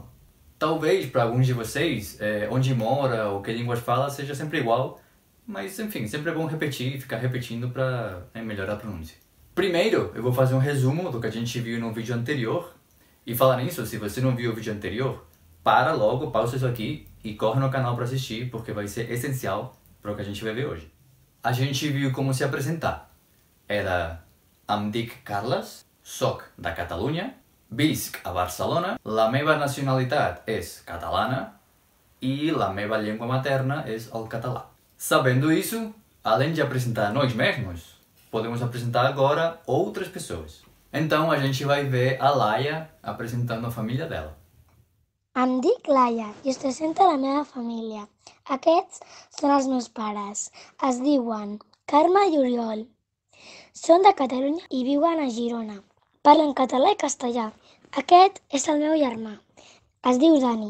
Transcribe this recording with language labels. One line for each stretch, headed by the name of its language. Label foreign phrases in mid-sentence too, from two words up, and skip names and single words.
Portuguese: Talvez para alguns de vocês, onde mora ou que línguas fala seja sempre igual, mas enfim, sempre é bom repetir e ficar repetindo para melhorar a pronúncia. Primeiro, eu vou fazer um resumo do que a gente viu no vídeo anterior. E falar nisso, se você não viu o vídeo anterior, para logo, pausa isso aqui e corre no canal para assistir, porque vai ser essencial para o que a gente vai ver hoje. A gente viu como se apresentar.
Catalan: Era em dic Carles, soc da Catalunya, visc a Barcelona, la meva nacionalitat és catalana e la meva llengua materna és el català.
Portuguese: Sabendo isso, além de apresentar nós mesmos, podemos apresentar agora outras pessoas. Então a gente vai ver a Laia apresentando a família dela.
Catalan: Em dic Laia i us presento la meva família. Aquests són els meus pares. Es diuen Carme i Oriol. Són de Catalunya i viuen a Girona. Parlen català i castellà. Aquest és el meu germà. Es diu Dani.